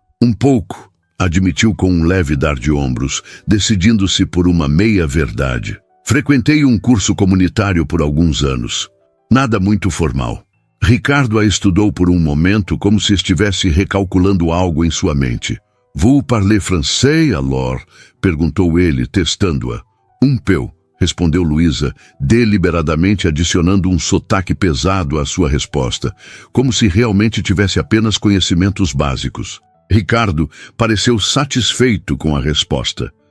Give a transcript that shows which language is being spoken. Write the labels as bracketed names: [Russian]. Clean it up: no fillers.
[Portuguese] Um pouco, admitiu com um leve dar de ombros, decidindo-se por uma meia-verdade. Frequentei um curso comunitário por alguns anos. Nada muito formal. Ricardo a estudou por um momento como se estivesse recalculando algo em sua mente. [French] Vous parlez français, alors? [Portuguese] Perguntou ele, testando-a. [French] Um peu, [Portuguese] respondeu Luísa, deliberadamente adicionando um sotaque pesado à sua resposta, como se realmente tivesse apenas conhecimentos básicos. Ricardo pareceu satisfeito com a resposta.